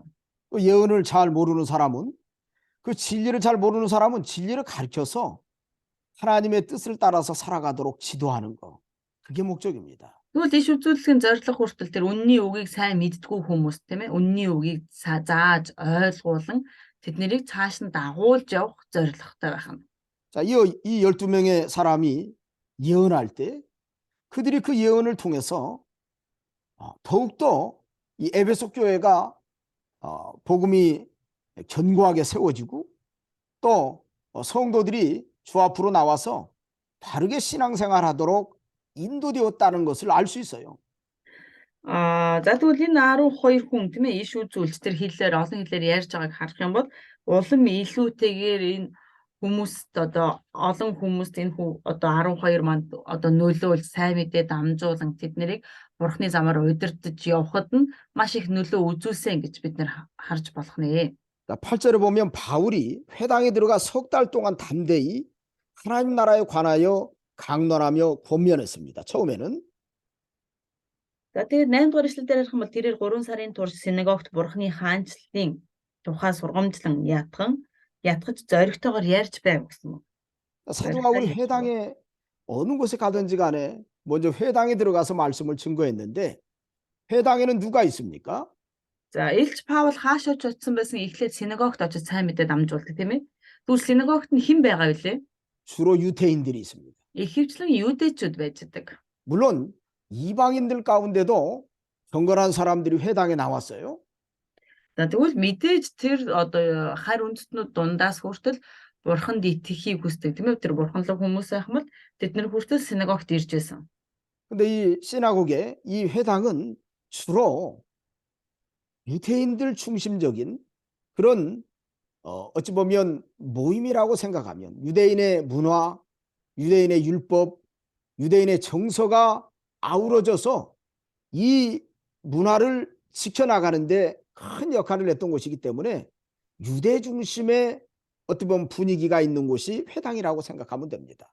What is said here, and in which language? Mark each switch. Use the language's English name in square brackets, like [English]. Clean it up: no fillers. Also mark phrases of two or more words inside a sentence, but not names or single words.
[Korean] 그 예언을 잘 모르는 사람은 그 진리를 잘 모르는 사람은 진리를 가르쳐서 하나님의 뜻을 따라서 살아가도록 지도하는 거. 그게 목적입니다. [Mongolian] Тэгвэл иш үзүүлэлгийн зорилго хүртэл тэр үнний үгийг сайн мэддэггүй хүмүүс тийм ээ үнний үгийг зааж ойлгуулан тэднийг цааш нь дагуулж явах зорилготой байх нь. [Korean] 자, 이 12명의 사람이 예언할 때 그들이 그 예언을 통해서 더욱더 이 에베소 교회가 복음이 견고하게 세워지고 또 성도들이 주 앞으로 나와서 바르게 신앙생활하도록 인도되었다는 것을 알 수 있어요. [Mongolian] За тэгвэл энэ 12 хүн тийм ээ иш үзүүлж тэр хэлээр олон хэлээр ярьж байгааг харах юм бол улам илүүтэйгээр энэ хүмүүст одоо олон хүмүүст энэ одоо 12 манд одоо нөлөөлж сайн мэдээ дамжуулан тэднийг бурхны замаар удирдах явахад нь маш их нөлөө үзүүлсэн гэж бид нэр харж болох нэ. [Korean] 8절에 보면 바울이 회당에 들어가 석 달 동안 담대히 하나님 나라에 관하여 강론하며 권면했습니다. 처음에는. [Mongolian] За тэгээд 8 дугаар эшлэлдэр ярих юм бол тэрээр 3 сарын турш синагогт бурхны хаанчлалын тухай сургамжлан ятгаж зоригтойгоор ярьж байв гэсэн. [Korean] 사도 바울이 회당에 어느 곳에 가든지 간에 먼저 회당에 들어가서 말씀을 증거했는데 회당에는 누가 있습니까? [Mongolian] За Илч Паул хаашаа ч очсон байсан эхлээд синагогт очиж сайн мэдээ дамжуулдаг тийм ээ. Тэгвэл синагогт нь хэн байгаа вэ? [Korean] 주로 유대인들이 있습니다. [Mongolian] Ихэвчлэн юудэчүүд байж байгаа. [Korean] 물론 이방인들 가운데도 경건한 사람들이 회당에 나왔어요. [Mongolian] За тэгвэл мэдээж тэр одоо харь үндэстнүүд дундаас хүртэл бурханд итгэхийг хүсдэг тийм ээ. Тэр бурханлаг хүмүүс байх юм бол тэд нар хүртэл синагогт ирж байсан. [Korean] 근데 이 시나고게 이 회당은 주로 유대인들 중심적인 그런 어찌 보면 모임이라고 생각하면 유대인의 문화, 유대인의 율법, 유대인의 정서가 아우러져서 이 문화를 지켜나가는데 큰 역할을 했던 곳이기 때문에 유대 중심의 어떻게 보면 분위기가 있는 곳이 회당이라고 생각하면 됩니다.